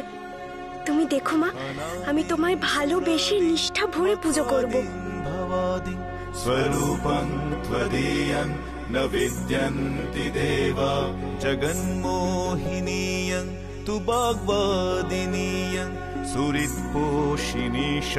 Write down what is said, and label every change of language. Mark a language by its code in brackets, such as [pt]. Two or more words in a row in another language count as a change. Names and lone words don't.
[bn] তুমি দেখো মা, আমি তোমায় ভালোবেসে নিষ্ঠা ভরে পুজো করব। [sa] स्वरूपं त्वदीयं न विद्यन्ति देवा जगन्मोहिनीयं तु वाग्वादिनीयं सुहृत्पोषिणी